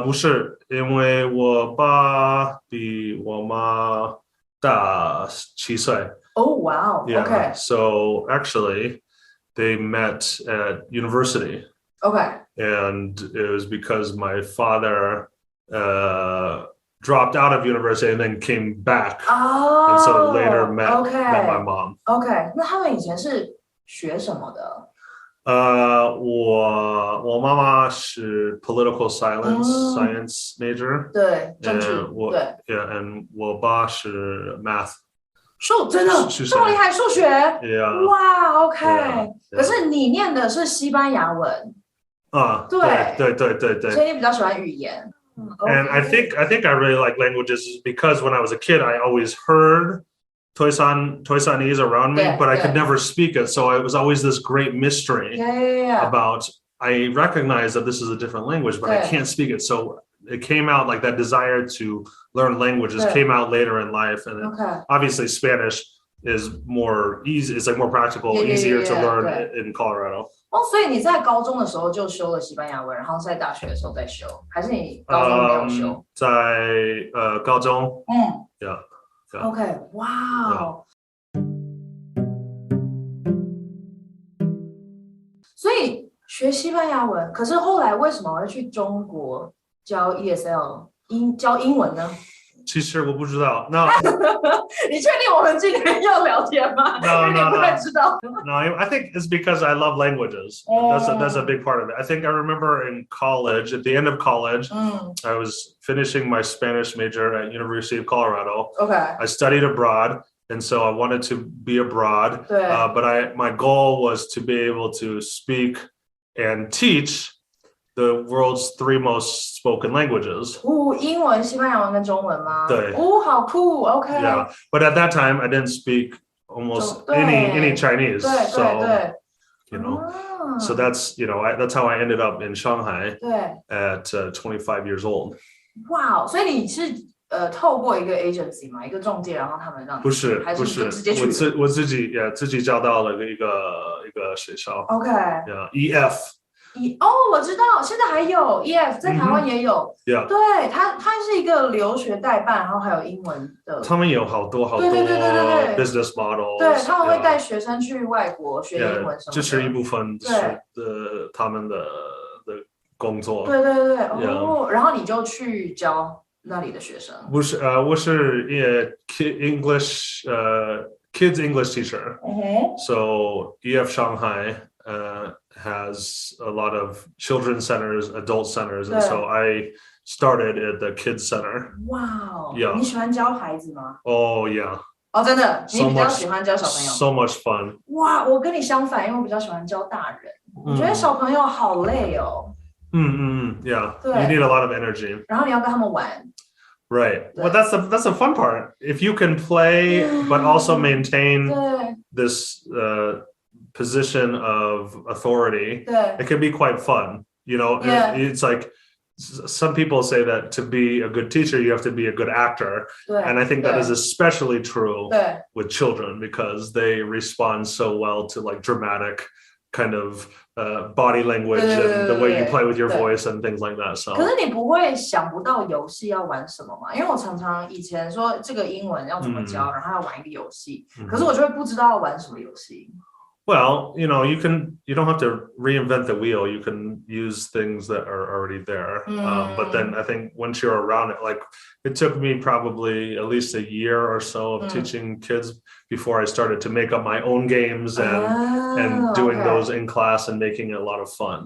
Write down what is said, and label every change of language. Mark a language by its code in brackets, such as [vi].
[zh] 不是，因为我爸比我妈大7岁。 [en] Oh wow. Yeah. Okay. So actually, they met at university. Okay. And it was because my father dropped out of university and then came back. Oh. And so later met my mom. Okay. [zh] 那他们以前是学什么的？我妈妈是 [en] political science major. [zh] 对，政治。对。 [en] Yeah, and [zh] 我爸是 [en] math. [zh] 真的这么厉害，数学。 [en] Yeah. [zh] 哇 ，OK。可是你念的是西班牙文。对，所以你比较喜欢语言。 [en] And I think I really like languages because when I was a kid, I always heard Toisanese around me, but I could never speak it. So it was always this great mystery about, I recognize that this is a different language, but I can't speak it. So it came out like that desire to learn languages came out later in life. And obviously Spanish is more easy. It's like more practical, easier to learn in Colorado. [zh] 所以你在高中的时候就修了西班牙文，然后在大学的时候再修，还是你高中没有修？在高中。Yeah. [en] Okay. Wow. [zh] 所以学西班牙文，可是后来为什么会去中国教 ESL 教英文呢？其实我不知道。No. 你确定我们今天要聊天吗？ [en] No, [zh] 你不太知道。 [en] No, I think it's because I love languages. That's a big part of it. I think I remember in college, at the end of college, I was finishing my Spanish major at University of Colorado. Okay. I studied abroad, and so I wanted to be abroad. But my goal was to be able to speak and teach the world's 3 most spoken languages. [zh] 英文、西班牙文跟中文吗？对。好酷 OK. [en] Yeah, but at that time I didn't speak almost any Chinese. So, so that's, that's how I ended up in Shanghai at 25 years old. [zh] Wow, 所以你是透过一个 agency 嘛，一个中介，然后他们让你不是直接去我自己找到了一个学校。 [en] OK. Yeah, EF. [zh] 我知道，现在还有 EF， 在台湾也有。对，它是一个留学代办，然后还有英文的。他们有好多对 business model。对，他们会带学生去外国学英文什么的。这是一部分他们的工作。对。然后你就去教那里的学生。不是，我是 [en] Kids English teacher. So EF-Shanghai has a lot of children's centers, adult centers, and so I started at the kids center. Wow. Yeah. [zh] 你喜欢教孩子吗？ [en] Oh yeah. [zh] 真的，你比较喜欢教小朋友 [en] ？So much fun. [zh] 哇，我跟你相反，因为我比较喜欢教大人。我觉得小朋友好累哦。 [en] Yeah. You need a lot of energy. [zh] 然后你要跟他们玩。 [en] Right. Well, that's the fun part. If you can play, but also maintain this position of authority, it can be quite fun. It's like some people say that to be a good teacher, you have to be a good actor. And I think that is especially true with children because they respond so well to like dramatic kind of body language and the way you play with your voice and things like that. So. [zh] 可是你不会想不到游戏要玩什么吗？因为我常常以前说这个英文要怎么教，然后要玩一个游戏，可是我就会不知道要玩什么游戏。 [en] Well, you don't have to reinvent the wheel. You can use things that are already there. But then I think once you're around it, like it took me probably at least a year or so of teaching kids before I started to make up my own games and doing those in class and making it a lot of fun.